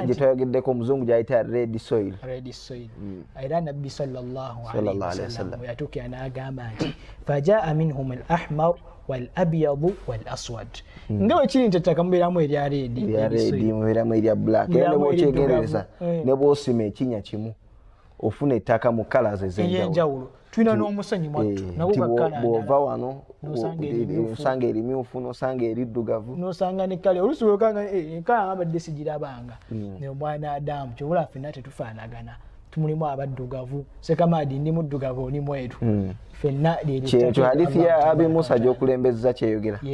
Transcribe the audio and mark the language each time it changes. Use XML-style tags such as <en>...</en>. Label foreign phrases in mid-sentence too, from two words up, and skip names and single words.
<lg>nti gyetuyogeddeko omuzungu gyayita</lg> <en>red soil.</en> <lg>Era nabbi</lg> <ar>صلى الله عليه وسلم</ar> <lg>yatuukira n'agamba nti</lg> <ar>فجاء منهم الأحمر والأبيض والأسود.</ar> <lg>Nga bwe kiri nti ettaka mubeeramu erya red mubeeramu erya black. Era ne bw'okyegereza ne bw'osima ekinnya kimu ofuna ettaka mu colours ez'enjawulo. Tulina n'omusenyu mwattu bw'ova wano nosanga erimyufu nosanga eriddugavu nosanga ne kale oluusi wekanga enkala ngabadde sigirabanga ne omwana Adamu kyobula ffenna tetufaanagana tumulimu abaddugavu Sekamadi ndi muddugavu oli mweru ffenna kyekyo hadithi ya Abi Musa gy'okulembeza kyeyogera</lg>